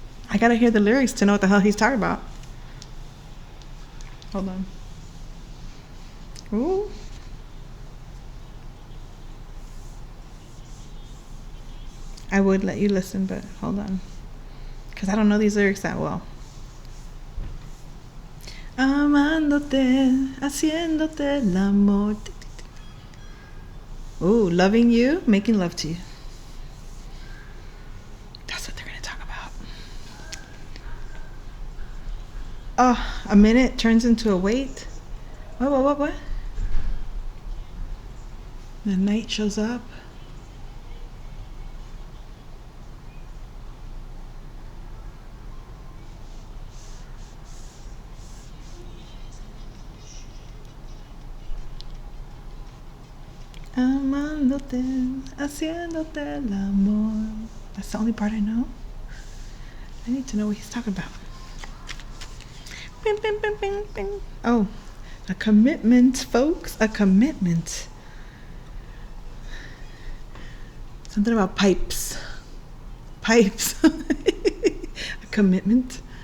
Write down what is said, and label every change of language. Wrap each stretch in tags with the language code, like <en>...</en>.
<en>I gotta hear the lyrics to know what the hell he's talking about. Hold on. Ooh. I would let you listen, but hold on. Because I don't know these lyrics that well.</en> <es>Amándote, haciéndote el amor.</es> <en>Ooh, loving you, making love to you. That's what they're going to talk about. Oh, a minute turns into a wait. What? The night shows up.</en> <es>Amándote, haciéndote el amor.</es> <en>That's the only part I know. I need to know what he's talking about. Bing, bing, bing, bing, bing. Oh, a commitment, folks. A commitment. Something about pipes. Pipes. A commitment.</en>